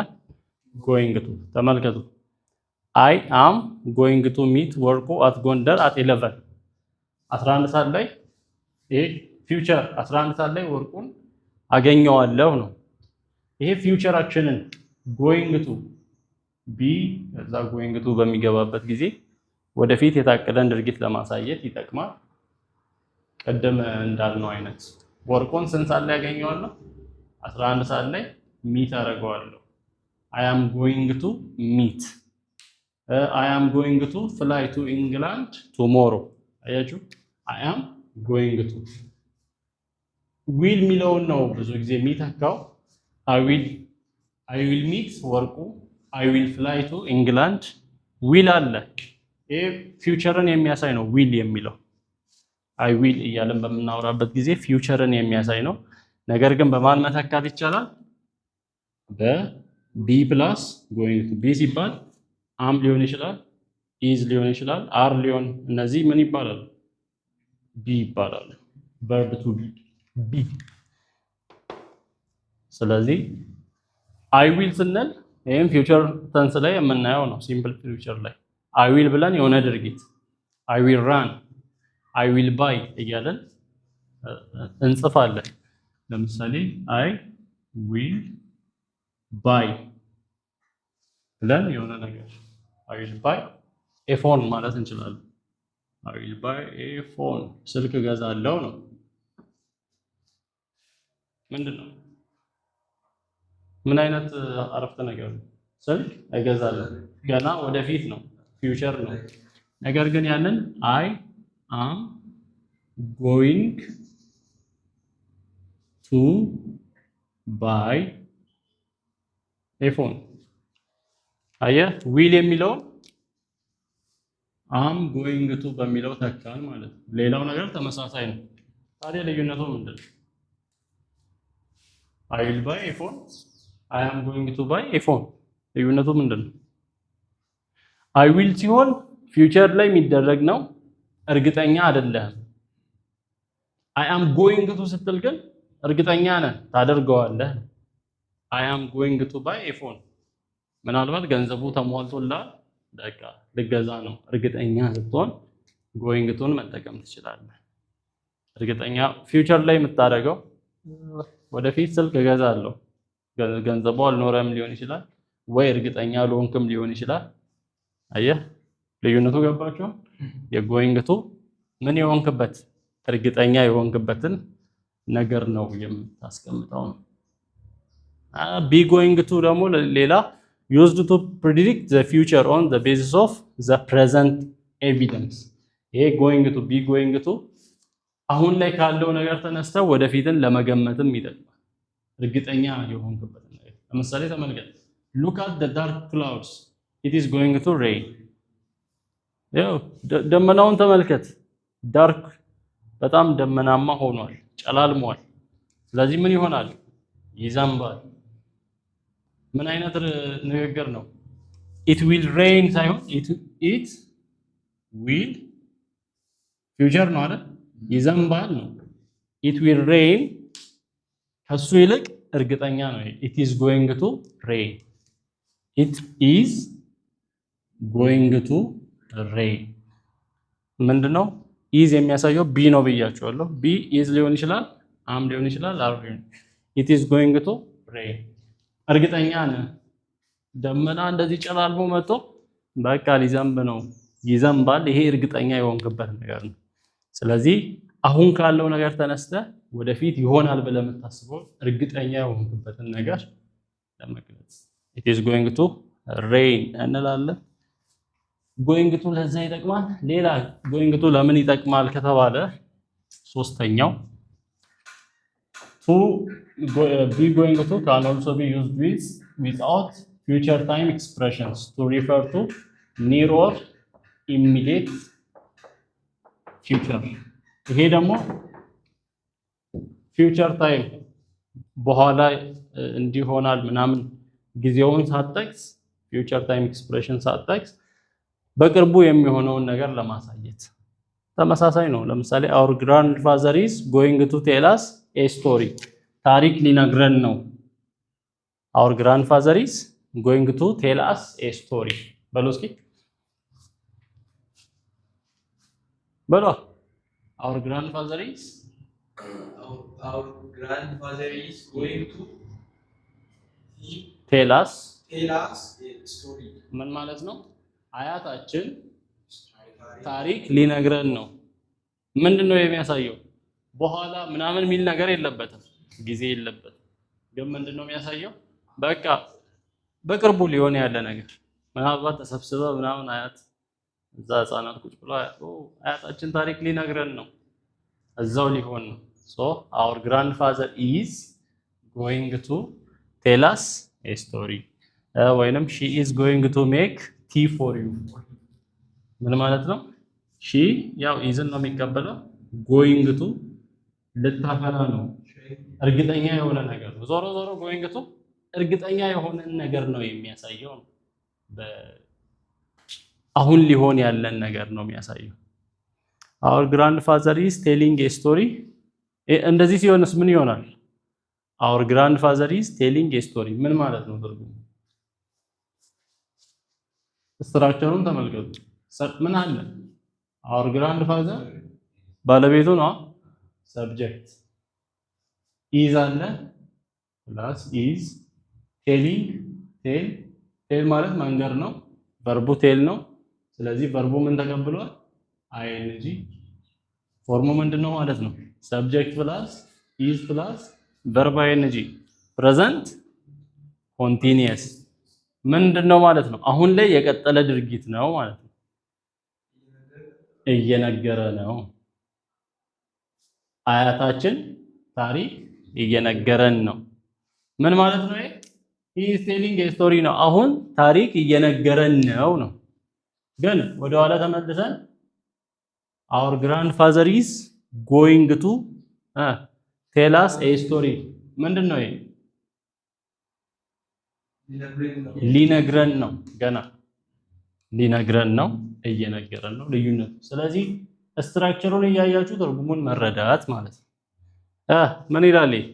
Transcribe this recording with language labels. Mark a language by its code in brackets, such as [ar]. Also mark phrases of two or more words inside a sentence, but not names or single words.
[en] going to። [am] ተመልከቱ። [en] I am going to meet ወርቁ at ጎንደር at 11 [am] ሰዓት ላይ፣ ይሄ ፊውቸር 11 ሰዓት ላይ ወርቁን አገኘዋለሁ ነው። ይሄ [en] future actionን going to be [am] እዛ [en] going to [am] በሚገባበት ጊዜ ወደፊት የታቀደን ድርጊት ለማሳየት ይጠቅማል። ቀደም እንዳልነው አይነት ወርቁን ስንት ሰዓት ላይ ያገኘዋለሁ? 11 ሰዓት ላይ ሚት አደርገዋለሁ። [en] I am going to meet I am going to fly to England tomorrow [am] አያችሁ [en] I am going to will [am] የሚለውን ነው ብዙ ጊዜ የሚተካው [en] I will meet [am] ወርቁ [en] I will fly to England will [am] አለ ይሄ ፊውቸርን የሚያሳይ ነው will የሚለው [en] I will [am] እያለን በምናወራበት ጊዜ ፊውቸርን የሚያሳይ ነው ነገር ግን በማን መተካት ይቻላል በ [en] plus going to be [am] ሲባል am ሊሆን ይችላል is ሊሆን ይችላል are ሊሆን እነዚህ ምን ይባላል be ይባላል [en] verb to be ስለዚህ I will [am] ስንል ይሄም [en] future tense [am] ላይ የምናየው ነው [en] simple future ላይ I will [am] ብለን የሆነ ድርጊት [en] I will run I will buy [am] እያለን እንጽፋለን ለምሳሌ [en] I will buy [am] ብለን የሆነ ነገር [en] I will buy a phone [am] ማለት እንችላለን [en] I will buy a phone [am] ስልክ እገዛለሁ ነው ምንድነው ምን አይነት አረፍተ ነገር ነው ስልክ እገዛለሁ ገና ወደፊት ነው ፊውቸር ነው ነገር ግን ያንን [en] I am going to buy a phone [am] አየህ will የሚለውን [en] am going to [am] በሚለው ተካን ማለት ነው ሌላው ነገር ተመሳሳይ ነው ታዲያ ልዩነቱ ምንድነው [en] I will buy a phone I am going to buy a phone [am] ልዩነቱ ምንድነው [en] I will ሲሆን ፊውቸር ላይ [am] የሚደረግ ነው እርግጠኛ አይደለም [en] I am going to [am] ስትል ግን እርግጠኛ ነህ ታደርገዋለህ [en] I am going to buy a phone [am] ምናልባት ገንዘቡ ተሟልቶላል በቃ ልገዛ ነው እርግጠኛ ስትሆን [en] going to [am] መጠቀም ትችላለህ እርግጠኛ ፊውቸር ላይ የምታደርገው ወደፊት ስልክ እገዛለሁ ገንዘቡ አልኖረም ሊሆን ይችላል ወይ እርግጠኛ አልሆንክም ሊሆን ይችላል አየህ ልዩነቱ ገባችሁ የ [en] going to [am] ምን የሆንክበት እርግጠኛ የሆንክበትን ነገር ነው የምታስቀምጠው [en] be going to [am] ደግሞ ሌላ [en] used to predict the future on the basis of the present evidence ይሄ going to be going to [am] አሁን ላይ ካለው ነገር ተነስተው ወደፊትን ለመገመትም ይጠቅማል እርግጠኛ የሆንክበት ነገር ለምሳሌ ተመልከት [en] look at the dark clouds it is going to rain [am] ያው ደመናውን ተመልከት ዳርክ በጣም ደመናማ ሆኗል ጨላልሟል ስለዚህ ምን ይሆናል ይዘንባል ምን አይነት ንግግር ነው [en] it will rain [am] ሳይሆን it [en] will ፊውቸር [am] ነው አይደል ይዘንባል ነው [en] it will rain [am] ከሱ ይልቅ እርግጠኛ ነው [en] it is going to rain it is going to [am] rain ምንድነው is የሚያሳየው be ነው ብያችኋለሁ [en] be is [am] ሊሆን ይችላል am ሊሆን ይችላል are ሊሆን [en] it is going to rain [am] እርግጠኛ ነህ ደመና እንደዚህ ጨላልሞ መጥቶ በቃ ሊዘንብ ነው ይዘንባል ይሄ እርግጠኛ የሆንክበት ነገር ነው ስለዚህ አሁን ካለው ነገር ተነስተ ወደፊት ይሆናል ብለህ የምታስበው እርግጠኛ የሆንክበትን ነገር ለመግለጽ [en] it is going to rain [am] እንላለን [en] going to [am] ለዛ ይጠቅማል ሌላ [en] going to [am] ለምን ይጠቅማል ከተባለ ሶስተኛው [en] to be going to can also be used without future time expressions to refer to near or immediate future [am] ይሄ ደግሞ [en] future time [am] በኋላ እንዲሆናል ምናምን ጊዜውን ሳትጠቅስ [en] future time expression [am] ሳትጠቅስ በቅርቡ የሚሆነውን ነገር ለማሳየት ተመሳሳይ ነው ለምሳሌ [en] our grandfather is going to tell us a story [am] ታሪክ ሊነግረን ነው [en] our grandfather is going to tell us a story [am] በሉ እስኪ በሉ [en] our grandfather is going to tell us a story [am] ምን ማለት ነው አያታችን ታሪክ ሊነግረን ነው ምንድነው የሚያሳየው በኋላ ምናምን ሚል ነገር የለበትም ጊዜ የለበትም ግን ምንድነው የሚያሳየው በቃ በቅርቡ ሊሆን ያለ ነገር ምናልባት ተሰብስበው ምናምን አያት እዛ ህፃናት ቁጭ ብለው አያታችን ታሪክ ሊነግረን ነው፣ እዛው ሊሆን ነው። ሶ [en] our grandfather is going to tell us a story [am] ወይንም [en] she is going to make tea for you። [am] ምን ማለት ነው? she ያው isን ነው የሚቀበለው፣ [en] going to [am] ልታፈላ ነው፣ እርግጠኛ የሆነ ነገር ነው። ዞሮ ዞሮ [en] going to [am] እርግጠኛ የሆነ ነገር ነው የሚያሳየው ነው። አሁን ሊሆን ያለን ነገር ነው የሚያሳየው። [en] our grandfather is telling a story [am] እንደዚህ ሲሆንስ ምን ይሆናል? [en] our grandfather is telling a story [am] ምን ማለት ነው ትርጉሙ? ስትራክቸሩን ተመልከቱ። ምን አለ? [en] our grandfather [am] ባለቤቱ ነው፣ [en] subject is [am] አለ [en] plus is telling tell [am] ማለት መንገር ነው፣ ቨርቡ ቴል ነው። ስለዚህ ቨርቡ ምን ተቀብሏል? አይኤንጂ። ፎርሙ ምንድነው ማለት ነው? [en] subject plus is plus verb ING present continuous [am] ምንድነው ማለት ነው? አሁን ላይ የቀጠለ ድርጊት ነው ማለት ነው። እየነገረ ነው። አያታችን ታሪክ እየነገረን ነው። ምን ማለት ነው? [en] he is telling a story [am] ነው። አሁን ታሪክ እየነገረን ነው። ግን ወደ ኋላ ተመልሰን [en] our grandfather is going to tell us a story ምንድነው? [am] ሊነግረን ነው። ገና ሊነግረን ነው፣ እየነገረን ነው። ልዩነቱ ስለዚህ ስትራክቸሩን እያያችሁ ትርጉሙን መረዳት ማለት ነው። ምን ይላል?